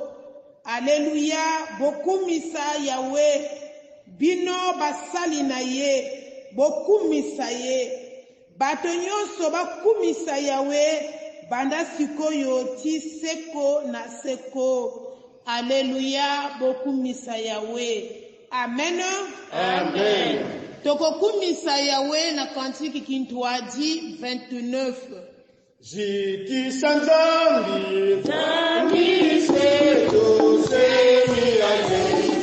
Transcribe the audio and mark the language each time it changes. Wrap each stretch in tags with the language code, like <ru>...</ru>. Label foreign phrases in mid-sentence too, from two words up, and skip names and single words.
<ln>Alléluia, bokumisa yawe, bino basali na ye, bokumisa ye, bato nyonso bakumisa yawe, banda sikoyo ti seko na seko. Alléluia, bokumisa yawe. Amen. Amen. Tokokumisa yawe na kantiki kintwaji 29. Jikisa nzambi, nzambi seto semi aje,</ln>